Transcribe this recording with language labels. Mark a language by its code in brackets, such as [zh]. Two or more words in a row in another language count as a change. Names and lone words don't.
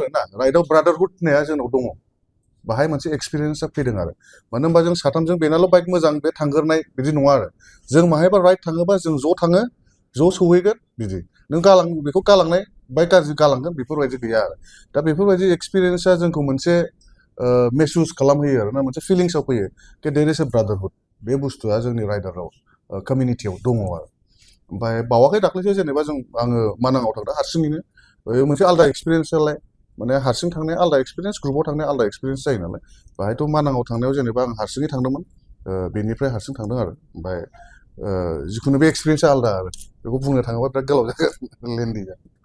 [brx] ना राइडआव ब्रादारहुड होननाया जोंनाव दङ बाहाय मोनसे एक्सपिरियेन्सआ फैदों आरो मानो होनबा जों साथामजों बेनाल' बाइक मोजां बे थांगोरनाय बिदि नङा आरो जों माहायबा राइड थाङोबा जों ज' थाङो ज' सहैगोन बिदि नों बेखौ गालांनाय बाइक गाज्रि गालांगोन बेफोरबायदि गैया आरो दा बेफोरबायदि एक्सपिरियेन्सआ जोंखौ मोनसे मेहसुस खालामहोयो आरो ना मोनसे फिलिंसआव फैयो कि [en] there is a brotherhood [brx] बे बुस्थुआ जोंनि राइडाराव कमिउनिटियाव दङ आरो ओमफ्राय बावाखै दाख्लैसो जेनेबा आङो मानाङाव थांदों हारसिङैनो मोनसे आलदा एक्सपिरियेन्स नालाय माने हारसिं थांनाया आलदा एक्सपिरियेन्स ग्रुपआव थांनाया आलदा एक्सपिरियेन्स जायो नालाय बाहायथ' मानाङाव थांनायाव जेनेबा आं हारसिङै थांदोंमोन बेनिफ्राय हारसिं थांदों आरो ओमफ्राय जिखुनु बे एक्सपिरियेन्सआ आलदा आरो बेखौ बुंनो थाङोबा बिराद गोलाव जागोन लेन्डि जागोन